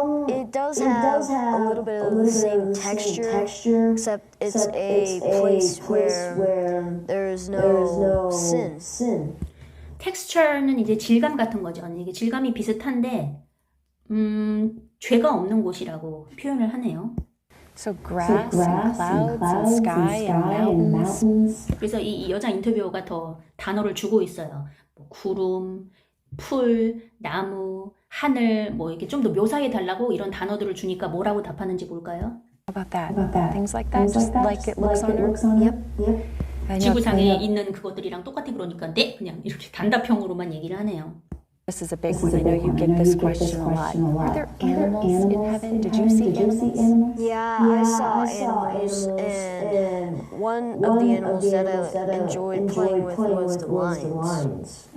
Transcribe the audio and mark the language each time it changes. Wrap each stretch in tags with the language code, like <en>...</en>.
<en>It does have a little bit of the same texture, except it's a place where there's no sin.</en> <ko>텍스처는 이제 질감 같은 거죠. 이게 질감이 비슷한데 죄가 없는 곳이라고 표현을 하네요.</ko> <en>So grass and clouds and sky and mountains.</en> <ko>그래서 이 여자 인터뷰어가 더 단어를 주고 있어요. 뭐 구름, 풀, 나무, 하늘 뭐 이렇게 좀 더 묘사해 달라고 이런 단어들을 주니까 뭐라고 답하는지 볼까요?</ko> <en>How about that? Things like that, just like it looks on Earth. Yep. I know</en> <ko>지구상에 있는 그것들이랑 똑같아 그러니까 네 그냥 이렇게 단답형으로만 얘기를 하네요.</ko> <en>this is a big one. I know you get this question a lot. Are there animals in heaven? Did you see animals? Yeah, I saw animals, and one of the animals that I enjoyed playing with was the lions.</en>